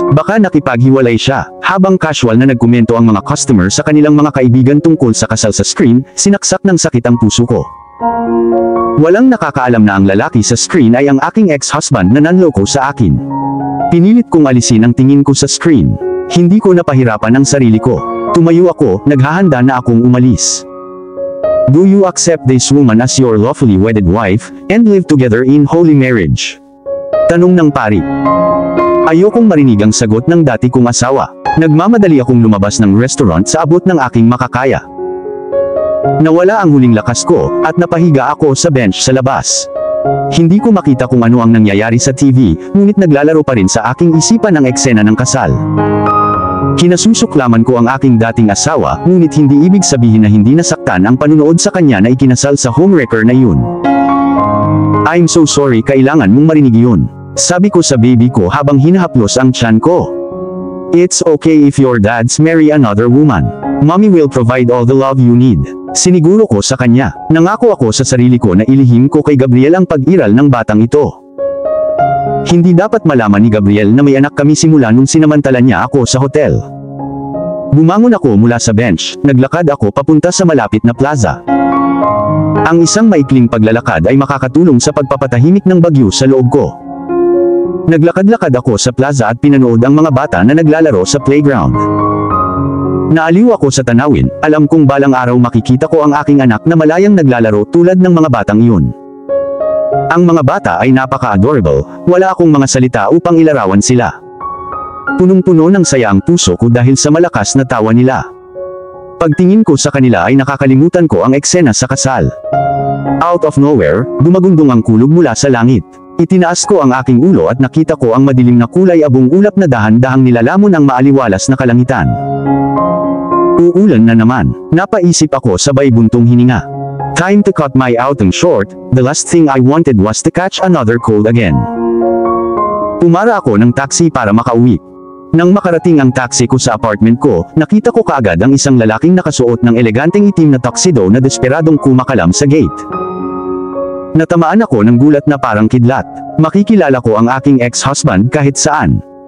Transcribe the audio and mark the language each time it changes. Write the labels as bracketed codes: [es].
[tl] Baka nakipaghiwalay siya. Habang casual na nagkomento ang mga customer sa kanilang mga kaibigan tungkol sa kasal sa screen, sinaksak ng sakit ang puso ko. Walang nakakaalam na ang lalaki sa screen ay ang aking ex-husband na nanloko sa akin. Pinilit kong alisin ang tingin ko sa screen. Hindi ko napahirapan ang sarili ko. Tumayo ako, naghahanda na akong umalis. [en] Do you accept this woman as your lawfully wedded wife, and live together in holy marriage? [tl] Tanong ng pari. Ayokong marinig ang sagot ng dati kong asawa. Nagmamadali akong lumabas ng restaurant sa abot ng aking makakaya. Nawala ang huling lakas ko, at napahiga ako sa bench sa labas. Hindi ko makita kung ano ang nangyayari sa TV, ngunit naglalaro pa rin sa aking isipan ang eksena ng kasal. Kinasusuklaman ko ang aking dating asawa, ngunit hindi ibig sabihin na hindi nasaktan ang panunood sa kanya na ikinasal sa homewrecker na yun. [en] I'm so sorry, [tl] kailangan mong marinig yun. Sabi ko sa baby ko habang hinahaplos ang tiyan ko. [en] It's okay if your dads marry another woman. Mommy will provide all the love you need. [tl] Siniguro ko sa kanya. Nangako ako sa sarili ko na ilihim ko kay Gabriel ang pag-iral ng batang ito. Hindi dapat malaman ni Gabriel na may anak kami simula nung sinamantala niya ako sa hotel. Bumangon ako mula sa bench, naglakad ako papunta sa malapit na plaza. Ang isang maikling paglalakad ay makakatulong sa pagpapatahimik ng bagyo sa loob ko. Naglakad-lakad ako sa plaza at pinanood ang mga bata na naglalaro sa playground. Naaliw ako sa tanawin, alam kong balang araw makikita ko ang aking anak na malayang naglalaro tulad ng mga batang iyon. Ang mga bata ay napaka-adorable, wala akong mga salita upang ilarawan sila. Punong-puno ng saya ang puso ko dahil sa malakas na tawa nila. Pagtingin ko sa kanila ay nakakalimutan ko ang eksena sa kasal. [en] Out of nowhere, [tl] gumagundong ang kulog mula sa langit. Itinaas ko ang aking ulo at nakita ko ang madilim na kulay abong ulap na dahan-dahang nilalamon ang maaliwalas na kalangitan. Uulan na naman. Napaisip ako sabay buntong hininga. [en] Time to cut my outing short, the last thing I wanted was to catch another cold again. [tl] Pumara ako ng taxi para makauwi. Nang makarating ang taxi ko sa apartment ko, nakita ko kaagad ang isang lalaking nakasuot ng eleganteng itim na tuxedo na desperadong kumakalam sa gate. Natamaan ako ng gulat na parang kidlat. Makikilala ko ang aking ex-husband kahit saan.